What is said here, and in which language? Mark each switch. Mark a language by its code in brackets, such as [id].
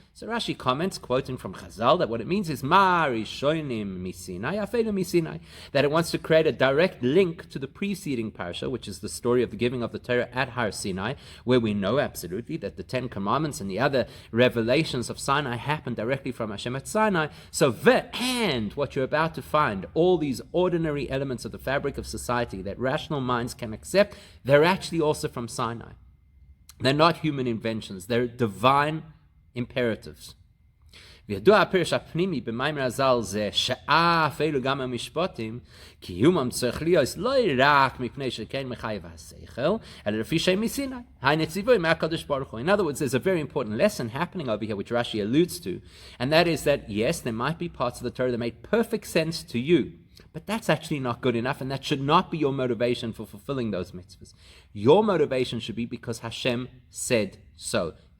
[en] So Rashi comments, quoting from Chazal, that what it means is Mari Shoinim Misinai, Afela Misinai, that it wants to create a direct link to the preceding parasha, which is the story of the giving of the Torah at Har Sinai, where we know absolutely that the Ten Commandments and the other revelations of Sinai happened directly from Hashem at Sinai. So and what you're about to find, all these ordinary elements of the fabric of society that rational minds can accept, they're actually also from Sinai. They're not human inventions, they're divine imperatives. [he] וידוע הפרש הפנימי במיימר הז"ל זה שאפילו גם המשפטים קיומם צריך להיות לא רק מפני שכן מחייב השכל, אלא לפי שמסיני. הנציבוי מהקדוש ברוך הוא. [en] In other words, there's a very important lesson happening over here which Rashi alludes to, and that is that yes, there might be parts of the Torah that make perfect sense to you, but that's actually not good enough, and that should not be your motivation for fulfilling those mitzvahs. Your motivation should be because Hashem said so.